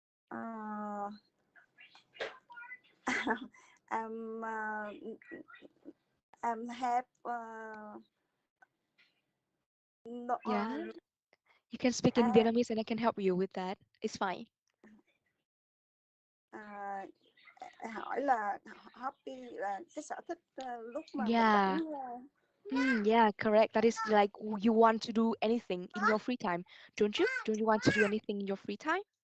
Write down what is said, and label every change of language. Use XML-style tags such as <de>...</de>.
<en>Uh, I'm I'm have no, Yeah. You can speak in I, Vietnamese and I can help you with that. It's fine.</en> <vi>à, hỏi là hobby là cái sở thích lúc mà mình</vi> <en>Yeah.</en> <vi>rảnh</vi> <en>Yeah, correct. That is like you want to do anything in your free time, don't you? Don't you want to do anything in your free time?</en>